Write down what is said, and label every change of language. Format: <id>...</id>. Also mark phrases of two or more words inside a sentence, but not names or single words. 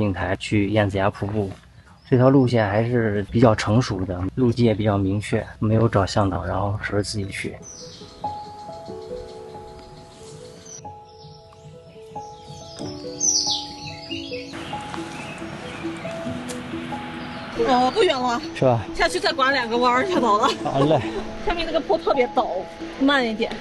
<zh>景台去燕子崖瀑布，這條路線還是比較成熟的，路徑也比較明確，沒有找向導，然後是自己去。哦，不遠了，是吧？下去再拐2個彎就到了。好嘞。下面那個坡特別陡，慢一點。</zh>